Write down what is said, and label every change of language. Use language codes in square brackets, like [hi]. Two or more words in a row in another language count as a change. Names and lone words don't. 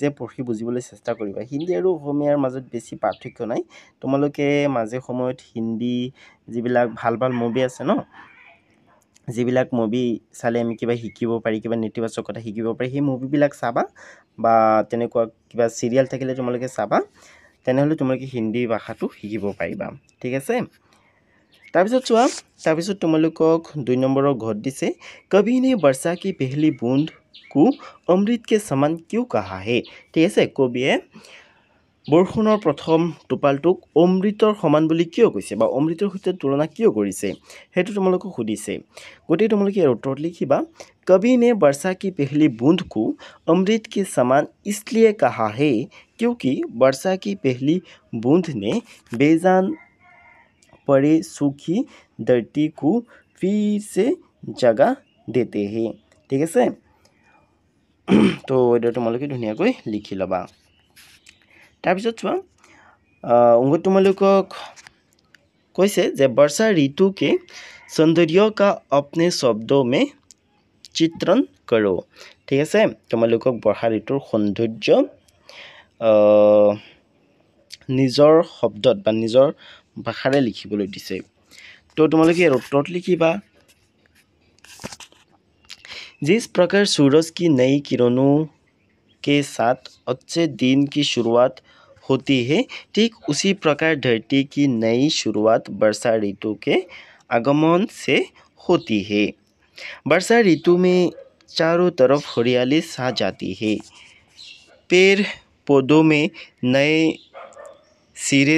[as] পঢ়ি বুজিবলৈ চেষ্টা কৰিবা হিন্দী আৰু অসমীয়াৰ মাজত বেছি পাৰ্থক্য নাই তোমালোকে মাজে সময়ত হিন্দী যিবিলাক ভাল ভাল মুভি আছে ন যিবিলাক মুভি চালে আমি কিবা শিকিব পাৰি কিবা নেতিবাচক কথা শিকিব পাৰি সেই মুভিবিলাক চাবা বা তেনেকুৱা কিবা সিৰিয়াল থাকিলে তোমালোকে চাবা তেনেহলে তোমালোকে হিন্দী ভাষাটো শিকিব পাৰিবা ঠিক আছে তাৰপিছত চোৱা তাৰপিছত তোমালোকক 2 নম্বৰৰ ঘট দিছে [hi] कभी ने वर्षा की पहली बूंद को अमृत के समान क्यों कहा है [as] ঠিক আছে কবিয়ে বৰষুণৰ প্ৰথম টোপালটোক অমৃতৰ সমান বুলি কিয় কৈছে বা অমৃতৰ সৈতে তুলনা কিয় কৰিছে হেতু তোমালোকক সুধিছে গতিকে তোমালোকে ইয়াৰ উত্তৰ লিখিবা [hi] कवि ने वर्षा की पहली बूंद को अमृत के समान इसलिए कहा है क्योंकि वर्षा की पहली बूंद ने बेजान पड़े सूखी धरती को फिर से जगह देते हैं ठीक [as] আছে তো এটা তোমালোকে ধুনীয়াকৈ লিখি লবা তাৰপিছত চোৱা তোমালোকক কৈছে যে [hi] वर्षा ऋतु के सौंदर्य का अपने शब्दों में चित्रण करो [as] ঠিক আছে তোমালোকক বৰ্ষা ঋতুৰ সৌন্দৰ্য নিজৰ শব্দত বা নিজৰ ভাষাৰে লিখিবলৈ দিছে তো তোমালোকে ইয়াৰ উত্তৰত লিখিবা जिस [hi] प्रकार सूरज की नई किरणों के साथ अच्छे दिन की शुरुआत होती है ठीक उसी प्रकार धरती की नई शुरुआत वर्षा ऋतु के आगमन से होती है वर्षा ऋतु में चारों तरफ हरियाली छा जाती है पेड़ पौधों में नए सिरे